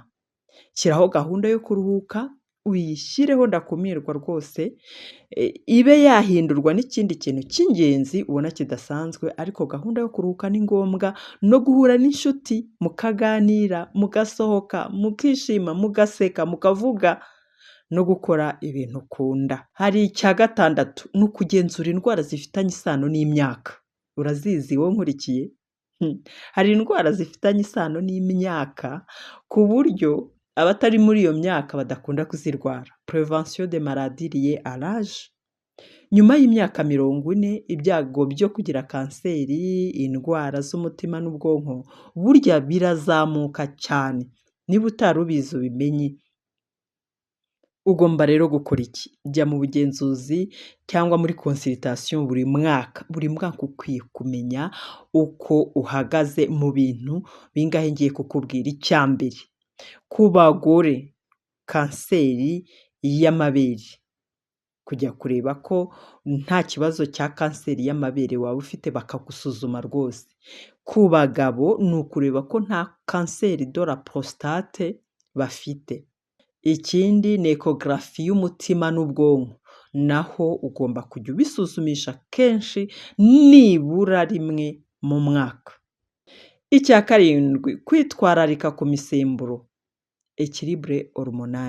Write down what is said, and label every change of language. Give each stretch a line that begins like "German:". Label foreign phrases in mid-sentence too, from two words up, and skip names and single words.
Kinyarwanda: Shyiraho gahunda yo kuruhuka, uyishyireho ndakumirwa rwose, ibe yahindurwa n'ikindi kintu cy'ingenzi ubona kidasanzwe, ariko gahunda yo kuruhuka ni ngombwa, no guhura n'inshuti mukaganira, mugasohoka, mukishima, mugaseka, mukavuga no gukora ibintu ukunda. Hari icya gatandatu, ni ukugenzura indwara zifitanye isano n'imyaka. Urazizi wowe nkurikiye? Hari indwara zifitanye isano n'imyaka ku buryo abatari muri iyo myaka badakunda kuzirwara.
French: Prévention des maladies liées à l'âge.
Kinyarwanda: Nyuma y'imyaka 40, ibyago byo kugira kanseri, indwara z'umutima n'ubwonko burya birazamuka cyane. Niba utari ubizi ubimenye. Ugomba rero gukora iki? Jya mu bugenzuzi cyangwa muri consultation buri mwaka. Buri mwaka ukwiye kumenya uko uhagaze mu bintu bingahe ngiye kukubwira. Icya mbere, ku bagore, kanseri y'amabere. Kujya kureba ko nta kibazo cya kanseri y'amabere waba ufite bakagusuzuma rwose. Ku bagabo ni ukureba ko nta kanseri
French: de la prostate
Kinyarwanda: bafite. Ikindi ni ecography y'umutima n'ubwonko. Naho ugomba kujya ubisuzumisha kenshi, nibura rimwe mu mwaka. Icya karindwi, kwitwararika ku misemburo,
French: équilibre hormonal.